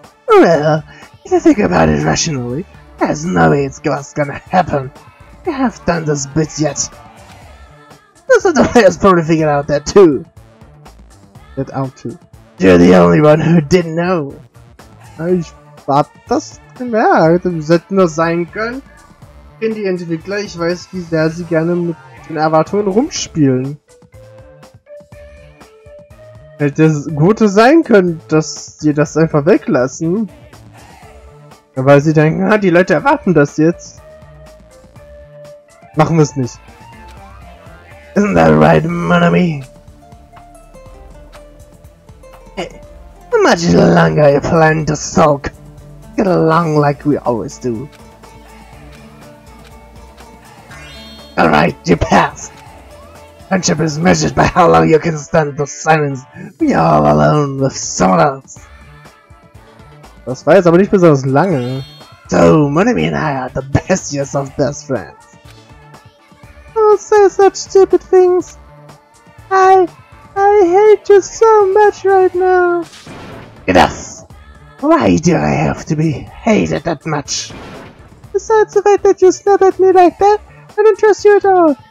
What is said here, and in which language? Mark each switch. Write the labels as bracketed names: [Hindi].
[English] Well, if you think about it rationally, there's no way it's gonna happen. You have done this bit yet. This other player's probably figured out that too. You're the only one who didn't know. [German] Ich hab das gemerkt. Es hätte nur sein können. Ich kenne die Entwickler, ich weiß, wie sehr sie gerne mit den Erwartungen rumspielen. Hätte es Gute sein können, dass sie das einfach weglassen. Weil sie denken, ah, die Leute erwarten das jetzt. Machen wir es nicht. [English] Isn't that right, Monomi? Hey, how much longer you plan to sulk? Get along like we always do. Alright, you pass. Friendship is measured by how long you can stand the silence when you're all alone with someone else. [German] Das war jetzt aber nicht besonders lange. [English] So, Monomi and I are the bestest of best friends. Don't say such stupid things. I hate you so much right now. Enough! Why do I have to be hated that much? Besides the fact that you snap at me like that, I don't trust you at all.